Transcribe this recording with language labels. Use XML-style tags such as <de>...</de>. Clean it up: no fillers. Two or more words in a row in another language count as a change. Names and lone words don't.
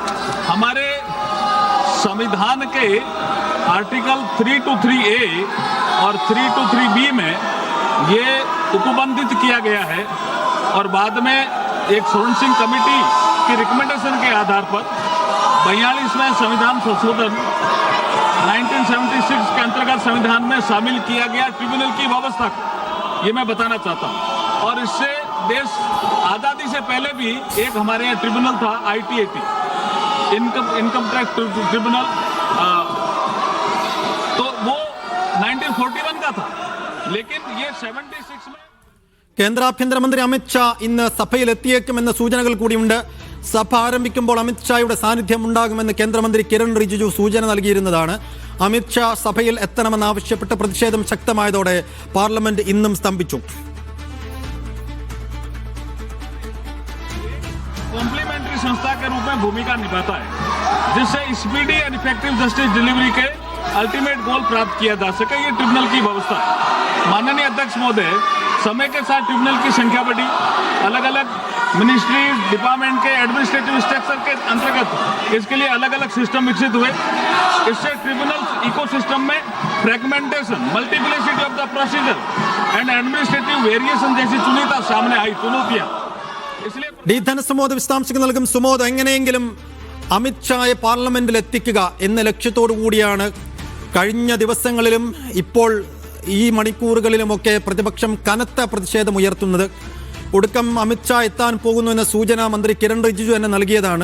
<hi>हमारे संविधान के आर्टिकल 323A और 323B में ये उपबंधित किया गया है और बाद में एक</hi> <en>forensic committee</en> <hi>की रिकमेंडेशन के आधार पर 42वें संविधान संशोधन 1976 के अंतर्गत संविधान में शामिल किया गया ट्रिब्यूनल की व्यवस्था को, ये मैं बताना चाहता हूँ। और इससे देश आज़ादी से पहले भी एक हमारे यहाँ ट्रिब्यूनल था, ITAT,</hi> <en>income tax tribunal,</en> <hi>तो वो 1941 का था, लेकिन ये 76 में।</hi> <ml>കേന്ദ്ര ആഭ്യന്തരമന്ത്രി അമിത്ഷാ ഇന്ന് സഭയിലെത്തിയേക്കുമെന്ന സൂചനകൾ കൂടിയുണ്ട്. സഭ ആരംഭിക്കുമ്പോൾ അമിത്ഷായുടെ സാന്നിധ്യം ഉണ്ടാകുമെന്ന് കേന്ദ്രമന്ത്രി കിരൺ റിജിജു സൂചന നൽകിയിരുന്നതാണ്. അമിത്ഷാ സഭയിൽ എത്തണമെന്നാവശ്യപ്പെട്ട് പ്രതിഷേധം ശക്തമായതോടെ പാർലമെന്റ് ഇന്നും സ്തംഭിച്ചു.</ml> <hi>कॉम्प्लीमेंट्री संस्था के रूप में भूमिका निभाता है, जिससे</hi> <en>speedy and effective justice delivery</en> <hi>के</hi> <en>ultimate goal</en> <hi>प्राप्त किया जा सके, ये ट्रिब्यूनल की व्यवस्था है। माननीय अध्यक्ष महोदय, समय के साथ ट्रिब्यूनल की संख्या बढ़ी, अलग अलग</hi> <en>ministry department</en> <hi>के</hi> <en>administrative structure</en> <hi>के अंतर्गत इसके लिए अलग अलग सिस्टम विकसित हुए। इससे</hi> <en>tribunal ecosystem</en> <hi>में</hi> <en>fragmentation, multiplicity of the procedure and administrative variation</en> <hi>जैसी चुनौतियां सामने आई, चुनौतियां।</hi> <ml>ഡി ധനസുമോദ് വിശദാംശങ്ങൾ നൽകും. സുമോദ്, എങ്ങനെയെങ്കിലും അമിത്ഷായെ പാർലമെന്റിൽ എത്തിക്കുക എന്ന ലക്ഷ്യത്തോടു കൂടിയാണ് കഴിഞ്ഞ ദിവസങ്ങളിലും ഇപ്പോൾ ഈ മണിക്കൂറുകളിലുമൊക്കെ പ്രതിപക്ഷം കനത്ത പ്രതിഷേധം ഉയർത്തുന്നത്. ഒടുക്കം അമിത്ഷാ എത്താൻ പോകുന്നു എന്ന സൂചന മന്ത്രി കിരൺ റിജിജു തന്നെ നൽകിയതാണ്.</ml>